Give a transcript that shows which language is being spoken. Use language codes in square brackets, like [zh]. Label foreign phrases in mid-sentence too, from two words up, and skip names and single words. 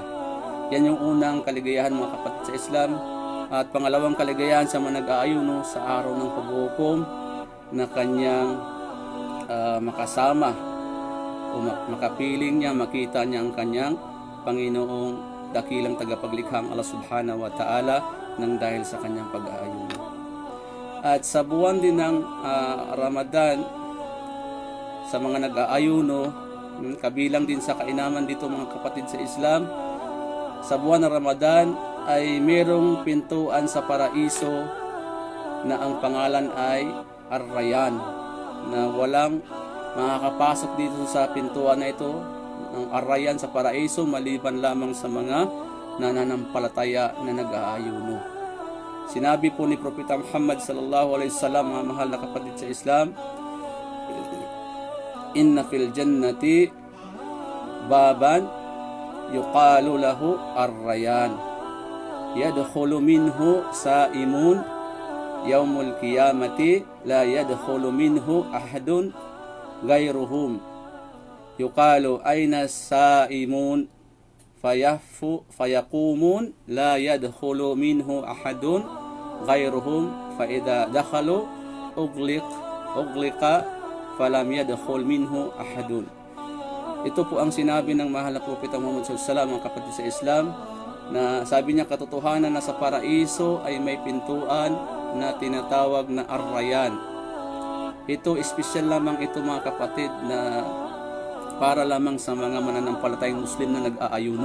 [tl] Yan yung unang kaligayahan mga kapatid sa Islam. At pangalawang kaligayahan sa mga nag-aayuno sa araw ng paghukom, na kanyang makasama o makapiling niya, makita niya ang kanyang Panginoong dakilang tagapaglikhang Allah [ar] سبحانه وتعالى [tl] nang dahil sa kanyang pag-aayuno. At sa buwan din ng Ramadan, sa mga nag-aayuno, kabilang din sa kainaman dito mga kapatid sa Islam, sa buwan ng Ramadan ay merong pintuan sa paraiso na ang pangalan ay Ar-Rayyan, na walang makakapasok dito sa pintuan na ito ng Ar-Rayyan sa paraiso maliban lamang sa mga nananampalataya na nag-aayuno. Sinabi po ni Propeta Muhammad [ar] صلى الله عليه وسلم, [tl] mga mahal na kapatid sa Islam, [ar] "إن في الجنة بابا يقال له الريان يدخل منه الصائمون يوم القيامة لا يدخل منه أحد غيرهم يقال أين الصائمون فيقومون لا يدخل منه أحد غيرهم فإذا دخلوا أغلق فلم يدخل منه أحد. [tl] Ito po ang sinabi ng mahal na Propeta Muhammad [ar] صلى الله عليه وسلم, [tl] mga kapatid sa Islam, na sabi niya katotohanan na sa paraiso ay may pintuan na tinatawag na Ar-Rayyan. Ito espesyal lamang ito, mga kapatid, na para lamang sa mga mananampalatayang Muslim na nag-aayuno.